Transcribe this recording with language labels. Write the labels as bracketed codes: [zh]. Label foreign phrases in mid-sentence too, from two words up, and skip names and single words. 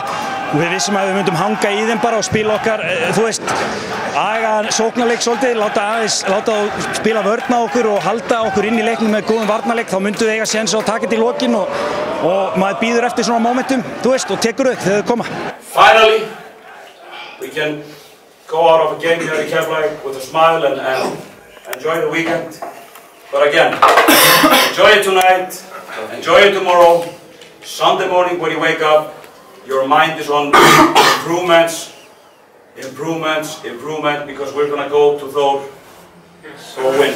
[is] Og við vissum að við myndum hanga í þeim bara og spila okkar, þú veist, aga sóknarleik svolítið, láta þá spila vörn á okkur og halda okkur inn í leiknum með góðum varnarleik, þá myndu við eiga séns á að taka þetta í lokin og maður býður eftir svona momentum, þú veist, og tekur upp þegar þau koma. [en] Finally, we can go out of a game here in Keflavík with a smile and enjoy the weekend. But again, enjoy it tonight, enjoy it tomorrow. Sunday morning when you wake up, your mind is on improvements, because we're going to go to Thor for a win.